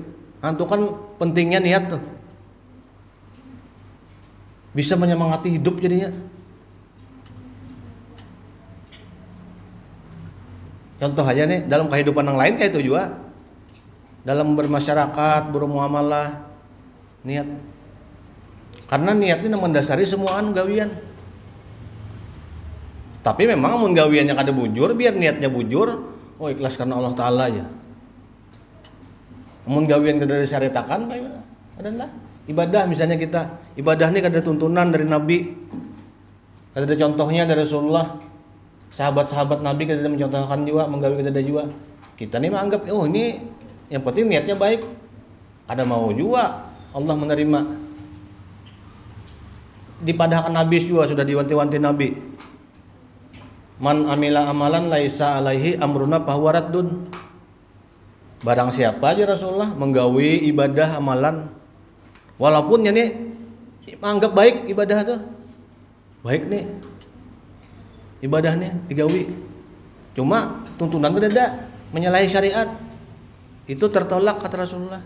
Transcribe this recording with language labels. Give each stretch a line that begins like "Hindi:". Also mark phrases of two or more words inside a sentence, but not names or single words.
Indonesian: Nah, itu kan pentingnya niat tuh, bisa menyemangati hidup jadinya. Contoh aja nih dalam kehidupan yang lain kayak itu juga, dalam bermasyarakat, bermuamalah, niat.
Banjar: Karena niat ini mendasari semuaan gawian. Tapi memang mun gawiannya kada bujur, biar niatnya bujur, oh ikhlas karena Allah Ta'ala aja. Mun gawian kada disyariatakan adalah ibadah, misalnya kita ibadah ini kada tuntunan dari Nabi, kada ada contohnya dari Rasulullah, sahabat-sahabat Nabi kada ada mencontohkan juga, menggawi kada ada juga.
Indonesian: Kita nih menganggap oh ini yang penting niatnya baik, kada mau juga Allah menerima.
Banjar: Dipadahkan Nabi juga sudah diwanti-wanti Nabi,
Arabic: من عمل عملا ليس عليه أمرنا فهو رد.
Indonesian: Barang siapa aja Rasulullah menggawi ibadah amalan, walaupun ya nih menganggap baik ibadah tuh, baik nih ibadahnya digawi, cuma tuntunan itu ada menyalahi syariat, itu tertolak kata Rasulullah.